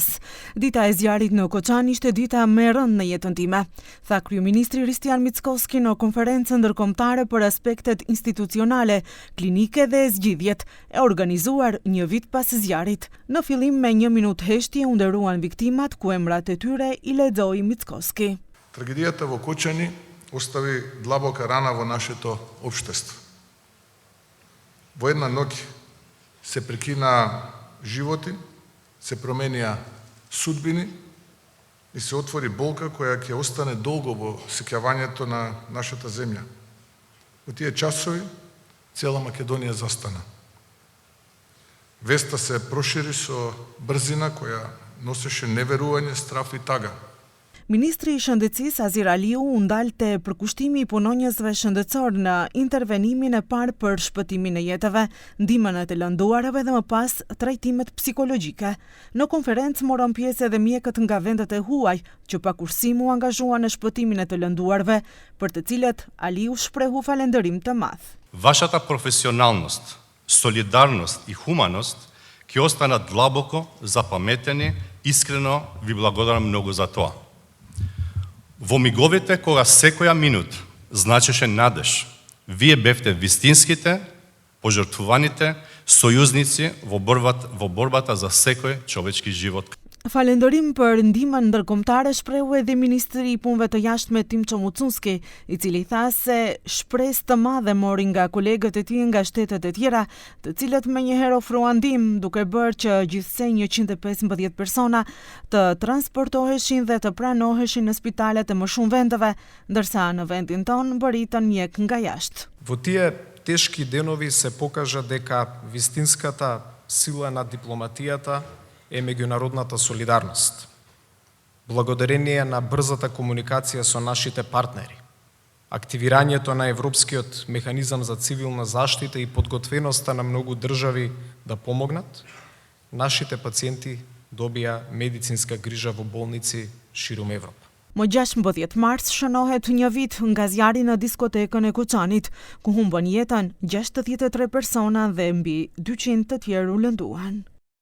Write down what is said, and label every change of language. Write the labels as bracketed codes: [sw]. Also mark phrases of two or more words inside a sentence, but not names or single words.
[sq] Dita e zjarrit në Koçan ishte dita më e rëndë në jetën time, tha kryeministri Ristian Mickoski në konferencën ndërkombëtare për aspektet institucionale, klinike dhe zgjidhjet, e organizuar një vit pas zjarrit. Në fillim me 1 minutë heshtje u nderuan viktimat, ku emrat e tyre i lexoi Mickoski. [mk] Трагедијата во Кочани остави длабока рана во нашето општество. Во една ноќ се прекина животи, се променија судбини и се отвори болка која ќе остане долго во сеќавањето на нашата земја. Во тие часови цела Македонија застана. Веста се прошири со брзина која носеше неверување, страф и тага. [sq] Ministri i Shëndetësisë Azir Aliu u ndal te përkushtimi i punonjësve shëndetësor në intervenimin e parë për shpëtimin e jetëve, ndihmën e të lënduarve dhe më pas trajtimet psikologjike. Në konferencë morën pjesë edhe mjekët nga vendet e huaj, që pakurësim u angazhuan në shpëtimin e të lënduarve, për të cilët Aliu shprehu falënderim të madh. [mk] Вашата професионалност, солидарност и хуманост ќе останат длабоко запаметени, искрено ви благодарам многу за тоа. Во миговите кога секоја минут значеше надеж, вие бевте вистинските, пожртвуваните сојузници во борбата за секој човечки живот. [sq] Falënderim për ndihmën ndërkombëtare shprehu edhe ministri i punëve të jashtme Timço Mucunski, i cili tha se shpresë të madhe mori nga kolegët e tij nga shtetet e tjera, të cilët menjëherë ofruan ndihmë, duke bërë që gjithsej 115 persona të transportoheshin dhe të pranoheshin në spitalet e më shumë vendeve, ndërsa në vendin tonë bëritën mjek nga jashtë. [mk] Во тие тешки денови се покажа дека вистинската сила на дипломатијата е меѓународната солидарност. Благодарение на брзата комуникација со нашите партнери, активирањето на Европскиот механизам за цивилна заштита и подготвеноста на многу држави да помогнат, нашите пациенти добија медицинска грижа во болници ширум Европа. [sq] Më 16 mars shënohet një vit nga zjarri në diskotekën e Koçanit, ku humbën jetën 63 persona dhe mbi 200 të tjerë u lënduan.